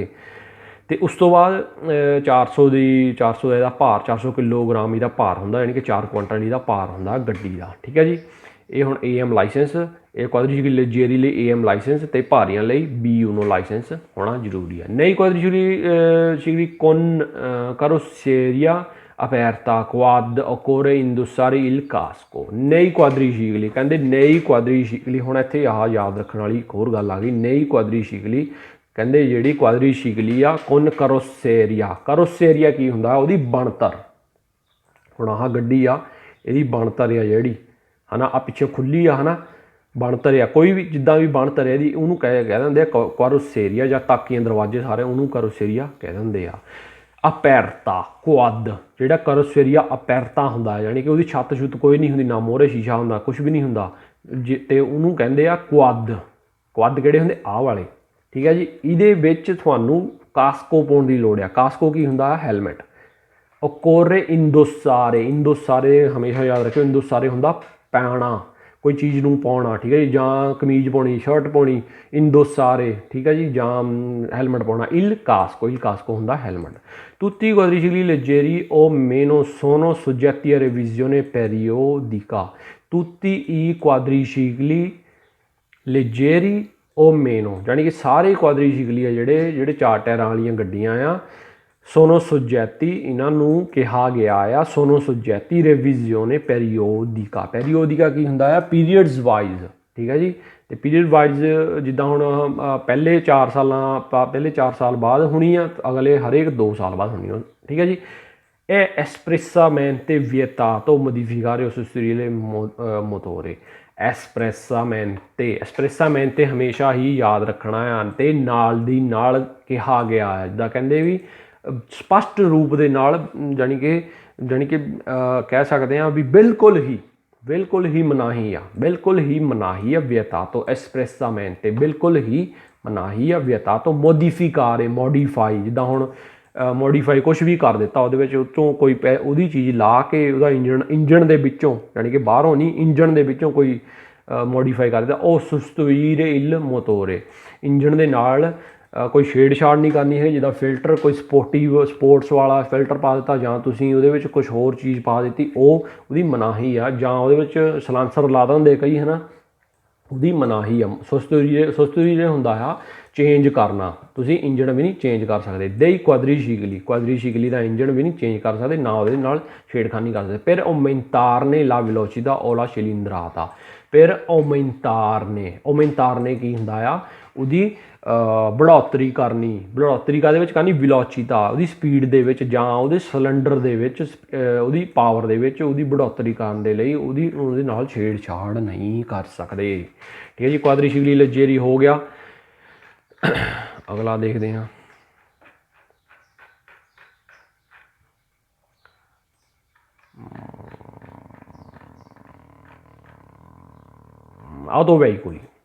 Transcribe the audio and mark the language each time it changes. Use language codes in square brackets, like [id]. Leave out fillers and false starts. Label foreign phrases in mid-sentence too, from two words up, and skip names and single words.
[pa] ਅਤੇ ਉਸ ਤੋਂ ਬਾਅਦ 400 ਦਾ ਇਹਦਾ ਭਾਰ, 400 ਕਿਲੋਗ੍ਰਾਮ ਇਹਦਾ ਭਾਰ ਹੁੰਦਾ, ਯਾਨੀ ਕਿ 4 ਕੁਇੰਟਲ ਇਹਦਾ ਭਾਰ ਹੁੰਦਾ ਗੱਡੀ ਦਾ। ਠੀਕ ਹੈ ਜੀ, ਇਹ ਹੁਣ AM ਲਾਇਸੈਂਸ, ਇਹ ਕੁਆਦਰੀਸ਼ੀਕਲੀ ਲਗਜ਼ਰੀ ਲਈ AM ਲਾਇਸੈਂਸ ਅਤੇ ਭਾਰੀਆਂ ਲਈ BUNO ਲਾਇਸੈਂਸ ਹੋਣਾ ਜ਼ਰੂਰੀ ਹੈ। [it] nei quadricicli con carrozzeria aperta quad occorre indossare il casco। nei quadricicli [pa] ਕਹਿੰਦੇ, [it] nei quadricicli [pa] ਹੁਣ ਇੱਥੇ ਆਹ ਯਾਦ ਰੱਖਣ ਵਾਲੀ ਇੱਕ ਹੋਰ ਗੱਲ ਆ ਗਈ। [it] nei quadricicli [pa] ਕਹਿੰਦੇ ਜਿਹੜੀ ਕੁਆਦਰੀਸ਼ੀਕਲੀ ਆ [it] con carrozzeria [pa] ਕੀ ਹੁੰਦਾ, ਉਹਦੀ ਬਣਤਰ। ਹੁਣ ਆਹ ਗੱਡੀ ਆ ਇਹਦੀ ਬਣਤਰ ਆ ਜਿਹੜੀ ਹੈ ਨਾ, ਆ ਪਿੱਛੇ ਖੁੱਲ੍ਹੀ ਆ ਹੈ ਨਾ, ਬਣਤਰ ਆ ਕੋਈ ਵੀ ਜਿੱਦਾਂ ਵੀ ਬਣਤਰ ਹੈ ਇਹਦੀ, ਉਹਨੂੰ ਕਹਿ ਦਿੰਦੇ ਆ ਕਾਰੋਸੇਰੀਆ, ਜਾਂ ਤਾਕੀਆਂ ਦਰਵਾਜ਼ੇ ਸਾਰੇ ਉਹਨੂੰ ਕਾਰੋਸੇਰੀਆ ਕਹਿ ਦਿੰਦੇ ਆ। [it] aperta quad, [pa] ਜਿਹੜਾ [it] carrozzeria aperta [pa] ਹੁੰਦਾ ਯਾਨੀ ਕਿ ਉਹਦੀ ਛੱਤ ਛੁੱਤ ਕੋਈ ਨਹੀਂ ਹੁੰਦੀ, ਨਾ ਮੋਹਰੇ ਸ਼ੀਸ਼ਾ ਹੁੰਦਾ, ਕੁਛ ਵੀ ਨਹੀਂ ਹੁੰਦਾ, ਅਤੇ ਉਹਨੂੰ ਕਹਿੰਦੇ ਆ ਕੁਆਦ। ਕੁਆਦ ਕਿਹੜੇ ਹੁੰਦੇ? ਆਹ ਵਾਲੇ। ਠੀਕ ਹੈ ਜੀ, ਇਹਦੇ ਵਿੱਚ ਤੁਹਾਨੂੰ ਕਾਸਕੋ ਪਾਉਣ ਦੀ ਲੋੜ ਆ। ਕਾਸਕੋ ਕੀ ਹੁੰਦਾ? ਹੈਲਮਟ। [it] occorre indossare [pa] ਹਮੇਸ਼ਾ ਯਾਦ ਰੱਖਿਓ, indossare ਹੁੰਦਾ ਪਾਉਣਾ, ਕੋਈ ਚੀਜ਼ ਨੂੰ ਪਾਉਣਾ। ਠੀਕ ਹੈ ਜੀ, ਜਾਂ ਕਮੀਜ਼ ਪਾਉਣੀ, ਸ਼ਰਟ ਪਾਉਣੀ, indossare। ਠੀਕ ਹੈ ਜੀ, ਜਾਂ ਹੈਲਮਟ ਪਾਉਣਾ। [it] il casco [pa] ਹੁੰਦਾ ਹੈਲਮਟ। [it] tutti i quadricicli leggeri o meno sono soggetti a revisione periodica। tutti i quadricicli leggeri o meno [pa] ਯਾਨੀ ਕਿ ਸਾਰੇ ਕੁਆਦਰੀਸ਼ੀਕਲੀ ਆ ਜਿਹੜੇ 4 ਟਾਇਰਾਂ ਵਾਲੀਆਂ ਗੱਡੀਆਂ ਆ, [it] sono soggetti [pa] ਇਹਨਾਂ ਨੂੰ ਕਿਹਾ ਗਿਆ ਆ, [it] sono soggetti revisione periodica. [pa] ਪੈਰੀਓਡਿਕਾ ਕੀ ਹੁੰਦਾ ਆ? [en] periods wise. [pa] ਠੀਕ ਹੈ ਜੀ, ਅਤੇ [en] period wise [pa] ਜਿੱਦਾਂ ਹੁਣ ਪਹਿਲੇ 4 ਸਾਲ ਬਾਅਦ ਹੋਣੀ ਆ, ਅਗਲੇ ਹਰੇਕ 2 ਸਾਲ ਬਾਅਦ ਹੋਣੀ ਆ। ਠੀਕ ਹੈ ਜੀ, ਇਹ [it] espressamente vietato modificare o sostituire motore। [pa] ਐਸਪ੍ਰੈਸਾਮੈਂਤੇ ਹਮੇਸ਼ਾ ਹੀ ਯਾਦ ਰੱਖਣਾ ਆ, ਅਤੇ ਨਾਲ ਦੀ ਨਾਲ ਕਿਹਾ ਗਿਆ ਹੈ, ਜਿੱਦਾਂ ਕਹਿੰਦੇ ਵੀ ਸਪਸ਼ਟ ਰੂਪ ਦੇ ਨਾਲ, ਜਾਣੀ ਕਿ ਕਹਿ ਸਕਦੇ ਹਾਂ ਵੀ ਬਿਲਕੁਲ ਹੀ ਮਨਾਹੀ ਆ [it] ਵਿetato espressamente, [pa] ਬਿਲਕੁਲ ਹੀ ਮਨਾਹੀ ਆ [it] vietato modificare [pa] ਮੋਡੀਫਾਈ, ਜਿੱਦਾਂ ਹੁਣ ਮੋਡੀਫਾਈ ਕੁਛ ਵੀ ਕਰ ਦਿੱਤਾ, ਉਹਦੇ ਵਿੱਚ ਉੱਤੋਂ ਕੋਈ ਉਹਦੀ ਚੀਜ਼ ਲਾ ਕੇ ਉਹਦਾ ਇੰਜਣ ਦੇ ਵਿੱਚੋਂ, ਯਾਨੀ ਕਿ ਬਾਹਰੋਂ ਨਹੀਂ, ਇੰਜਣ ਦੇ ਵਿੱਚੋਂ ਕੋਈ ਮੋਡੀਫਾਈ ਕਰ ਦਿੱਤਾ, ਉਹ [it] sostituire il motore। [pa] ਇੰਜਣ ਦੇ ਨਾਲ ਕੋਈ ਛੇੜਛਾੜ ਨਹੀਂ ਕਰਨੀ ਹੈ, ਜਿੱਦਾਂ ਫਿਲਟਰ ਕੋਈ ਸਪੋਰਟਸ ਵਾਲਾ ਫਿਲਟਰ ਪਾ ਦਿੱਤਾ, ਜਾਂ ਤੁਸੀਂ ਉਹਦੇ ਵਿੱਚ ਕੁਛ ਹੋਰ ਚੀਜ਼ ਪਾ ਦਿੱਤੀ, ਉਹਦੀ ਮਨਾਹੀ ਆ। ਜਾਂ ਉਹਦੇ ਵਿੱਚ ਸਲਾਂਸਰ ਲਾ ਦਿੰਦੇ ਕਈ ਹੈ ਨਾ, ਉਹਦੀ ਮਨਾਹੀ ਆ। sostituire ਹੁੰਦਾ ਆ ਚੇਂਜ ਕਰਨਾ, ਤੁਸੀਂ ਇੰਜਣ ਵੀ ਨਹੀਂ ਚੇਂਜ ਕਰ ਸਕਦੇ। [it] dei quadricicli [pa] ਦਾ ਇੰਜਣ ਵੀ ਨਹੀਂ ਚੇਂਜ ਕਰ ਸਕਦੇ, ਨਾ ਉਹਦੇ ਨਾਲ ਛੇੜਖਾਨੀ ਕਰ ਸਕਦੇ। [it] ਫਿਰ aumentare la velocità o la cilindrata। [pa] ਫਿਰ aumentare ਕੀ ਹੁੰਦਾ ਆ, ਉਹਦੀ ਬੜ੍ਹੋਤਰੀ ਕਰਨੀ। ਬੜ੍ਹੋਤਰੀ ਕਾਹਦੇ ਵਿੱਚ ਕਰਨੀ, विलोचिता, ਉਹਦੀ ਸਪੀਡ ਦੇ ਵਿੱਚ ਜਾਂ ਉਹਦੇ ਸਿਲੰਡਰ ਦੇ ਵਿੱਚ ਉਹਦੀ ਪਾਵਰ ਦੇ ਵਿੱਚ ਉਹਦੀ बढ़ोतरी ਕਰਨ ਦੇ ਲਈ ਉਹਦੇ ਨਾਲ ਛੇੜਛਾੜ ਨਹੀਂ ਕਰ ਸਕਦੇ। ਠੀਕ ਹੈ ਜੀ, [it] quadricicli leggeri [pa] ਹੋ ਗਿਆ। ਅਗਲਾ ਦੇਖਦੇ ਹਾਂ। ਆਟੋਵੇਹੀਕੁਲੀ।